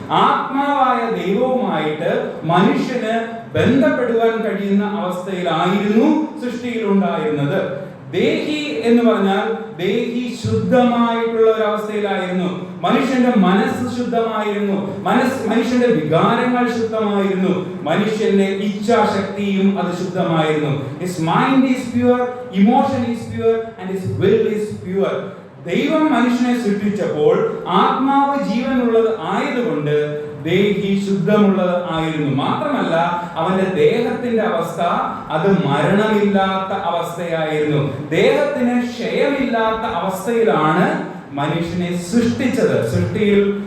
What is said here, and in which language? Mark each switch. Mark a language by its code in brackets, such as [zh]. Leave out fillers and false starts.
[ml] ആത്മാവായ ദൈവവുമായിട്ട് മനുഷ്യന് ബന്ധപ്പെടുവാൻ കഴിയുന്ന അവസ്ഥയിലായിരുന്നു സൃഷ്ടിയിൽ ഉണ്ടായിരുന്നത്. ദേഹി എന്ന് പറഞ്ഞാൽ ദേഹി ശുദ്ധമായിട്ടുള്ള ഒരു അവസ്ഥയിലായിരുന്നു. മനുഷ്യന്റെ മനസ്സ് ശുദ്ധമായിരുന്നു, മനുഷ്യന്റെ വികാരങ്ങൾ ശുദ്ധമായിരുന്നു, മനുഷ്യന്റെ ഇച്ഛാശക്തിയും അത് ശുദ്ധമായിരുന്നു. [en] His mind is pure, emotion is pure and his will is pure. [ml] ദൈവം മനുഷ്യനെ സൃഷ്ടിച്ചപ്പോൾ ആത്മാവ് ജീവനുള്ളത് ആയതുകൊണ്ട് ദേഹി ശുദ്ധമുള്ളത് ആയിരുന്നു. മാത്രമല്ല, അവന്റെ ദേഹത്തിന്റെ അവസ്ഥ അത് മരണമില്ലാത്ത അവസ്ഥയായിരുന്നു. ദേഹത്തിന് ക്ഷയമില്ലാത്ത അവസ്ഥയിലാണ് മനുഷ്യനെ സൃഷ്ടിച്ചത്. സൃഷ്ടിയിൽ